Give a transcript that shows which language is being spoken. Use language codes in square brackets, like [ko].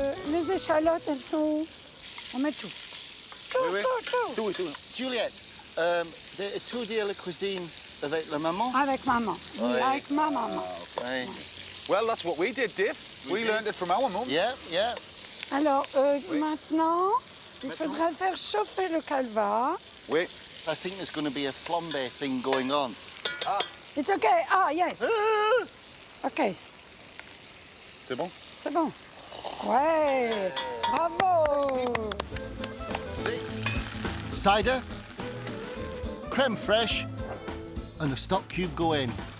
[fr] les échalotes, elles sont où? On met tout. Tout, Oui, oui. tout. [en] Do it. [fr] Juliette, étudier la cuisine avec la maman? Avec maman. Oui, Oui. avec ma maman. [en] Okay. Well, that's what we did, Dave. We learned it from our mum. Yeah, yeah. [fr] Alors, maintenant, il faudrait faire chauffer le calva. Oui. [en] I think there's going to be a flambe thing going on. It's okay. Ah, yes. OK, [fr] C'est bon? c'est bon. Ouais, bravo. [en] Cider, creme fraiche, and a stock cube go in.